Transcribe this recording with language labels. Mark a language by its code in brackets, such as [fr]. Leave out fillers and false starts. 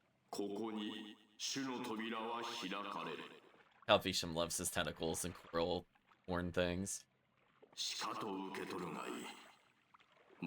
[ja] ここに主の扉は開かれる。 [en] Calvisham loves his tentacles and coral horn things. [ja] しかと受け取るがいい。